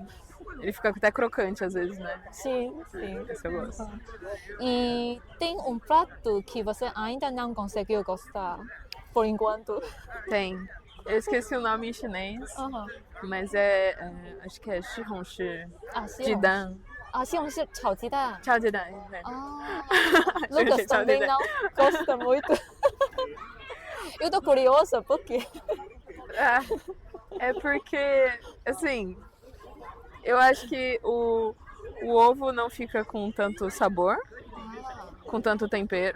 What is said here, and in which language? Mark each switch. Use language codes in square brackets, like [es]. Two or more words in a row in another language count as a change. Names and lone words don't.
[pt] Ele fica até crocante às vezes, né? Sim. Esse eu gosto. E tem um prato que você ainda não conseguiu gostar, por enquanto? Tem. Eu esqueci o nome em chinês, mas acho que é [zh] 西红柿鸡蛋. 西红柿炒鸡蛋. 炒鸡蛋. [pt] Lucas também não gosta muito. Eu tô curiosa, por quê? É porque, assim... Eu acho que o ovo não fica com tanto sabor, com tanto tempero.